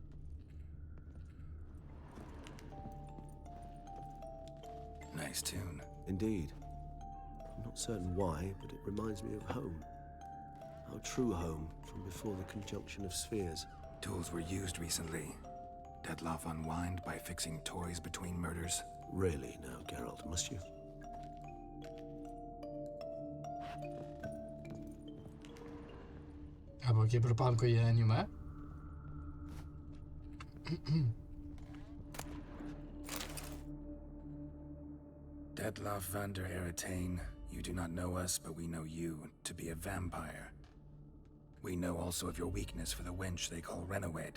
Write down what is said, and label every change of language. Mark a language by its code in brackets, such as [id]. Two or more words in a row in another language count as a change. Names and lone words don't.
[en] Nice tune. Indeed. I'm not certain why, but it reminds me of home. Our true home from before the conjunction of spheres. Tools were used recently. Dettlaff unwind by fixing toys between murders. Really now, Geralt, must you? [uk] Або кіберпанку є аніме. [en] Dettlaff van der Eretane, you do not know us, but we know you to be a vampire. We know also of your weakness for the wench they call Renowed.